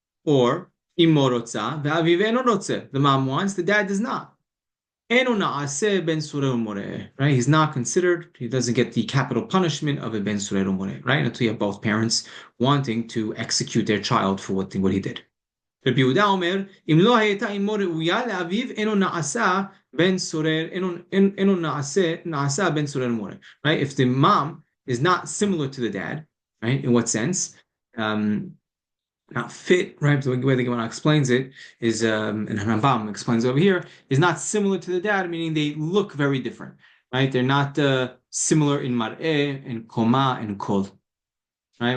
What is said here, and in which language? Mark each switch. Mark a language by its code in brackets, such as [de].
[he] Or Imo rotza, ve'aviv eno rotze. [en] The mom wants, the dad does not. [he] Eno na'aseh ben surah umoreh. [en] Right? He's not considered. He doesn't get the capital punishment of a ben surah umoreh. Right? Until you have both parents wanting to execute their child for what he did. [he] רבי יהודה אומר, אם לא הייתה אמו ראויה לאביו, אינו נעשה בן סורר, אינו נעשה בן סורר מורה. [en] Right? If the mom is not similar to the dad, right? In what sense? Not fit, right? The way the Gemara explains it is, and Rambam explains over here, is not similar to the dad, meaning they look very different, right? They're not similar in mar'eh and koma and kol, right?